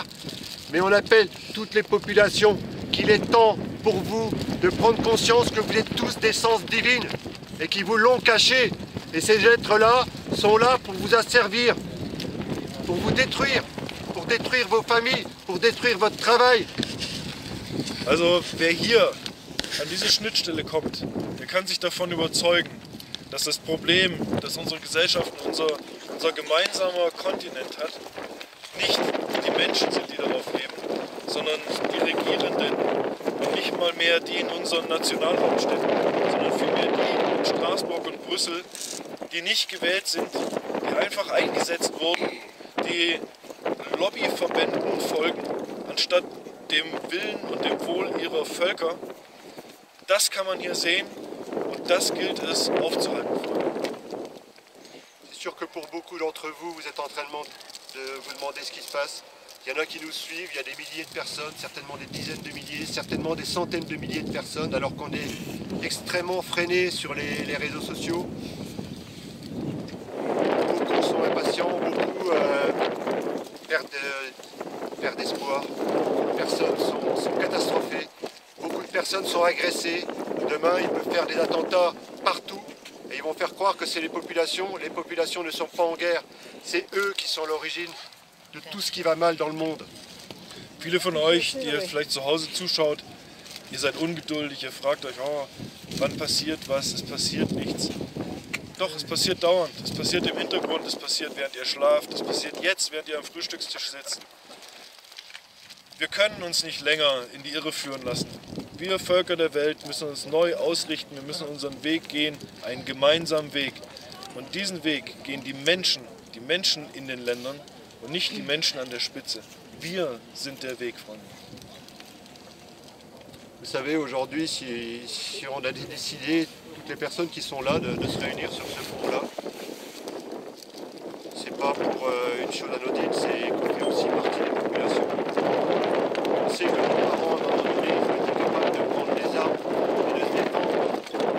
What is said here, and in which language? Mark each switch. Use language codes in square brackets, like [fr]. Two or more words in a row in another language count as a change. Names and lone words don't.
[fr] Mais on appelle toutes les populations qu'il est temps pour vous de prendre conscience que vous êtes tous d'essence divine et qui vous l'ont caché. Et ces êtres-là sont là pour vous asservir, pour vous détruire, pour détruire vos familles, pour détruire votre travail. [de] Also wer hier an diese Schnittstelle kommt, der kann sich davon überzeugen, dass das Problem, das unsere Gesellschaft, unser gemeinsamer Kontinent hat, nicht die Menschen sind, die darauf leben, sondern die Regierenden und nicht mal mehr die in unseren Nationalhauptstädten, sondern vielmehr die in Straßburg und Brüssel, die nicht gewählt sind, die einfach eingesetzt wurden, die Lobbyverbänden folgen, anstatt dem Willen und dem Wohl ihrer Völker. Das kann man hier sehen und das gilt es aufzuhalten. [fr] C'est sûr que pour beaucoup d'entre vous, vous êtes en train de vous demander ce qui se passe. Il y en a qui nous suivent, il y a des milliers de personnes, certainement des dizaines de milliers, certainement des centaines de milliers de personnes, alors qu'on est extrêmement freiné sur les réseaux sociaux. Beaucoup sont impatients, beaucoup perdent espoir. Beaucoup de personnes sont catastrophées, beaucoup de personnes sont agressées. Demain, ils peuvent faire des attentats partout et ils vont faire croire que c'est les populations. Les populations ne sont pas en guerre, c'est eux qui sont l'origine de tout ce qui va mal dans le monde. [de] Viele von euch, die jetzt vielleicht zu Hause zuschaut, ihr seid ungeduldig, ihr fragt euch, oh, wann passiert was, es passiert nichts. Doch, es passiert dauernd, es passiert im Hintergrund, es passiert während ihr schlaft, es passiert jetzt, während ihr am Frühstückstisch sitzt. Wir können uns nicht länger in die Irre führen lassen. Wir Völker der Welt müssen uns neu ausrichten, wir müssen unseren Weg gehen, einen gemeinsamen Weg. Und diesen Weg gehen die Menschen in den Ländern und nicht die Menschen an der Spitze. Wir sind der Weg, Freunde. [fr] Vous savez, aujourd'hui, si on a décidé, toutes les personnes qui sont là, de se réunir sur ce pont-là, c'est pas pour une chose anodine, c'est qu'on fait aussi partie des populations. On sait que nos parents, à un moment donné, ils ont été capables de prendre des armes et de se défendre.